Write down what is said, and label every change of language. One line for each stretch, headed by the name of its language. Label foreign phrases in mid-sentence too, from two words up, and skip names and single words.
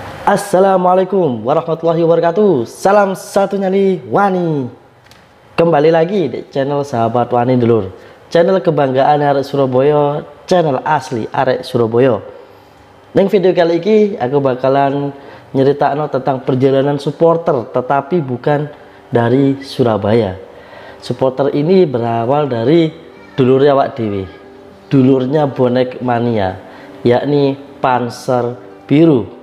Arabic: السلام عليكم ورحمة الله وبركاته.
Indonesian: Salam satu nyali Wani. Kembali lagi di channel Sahabat Wani Dulur, channel kebanggaan arek Surabaya, channel asli arek Surabaya. Neng video kali ini aku bakalan nyeritakno tentang perjalanan supporter, tetapi bukan dari Surabaya. Supporter ini berawal dari dulurnya Wak Dewi, dulurnya bonek mania, yakni Panser Biru.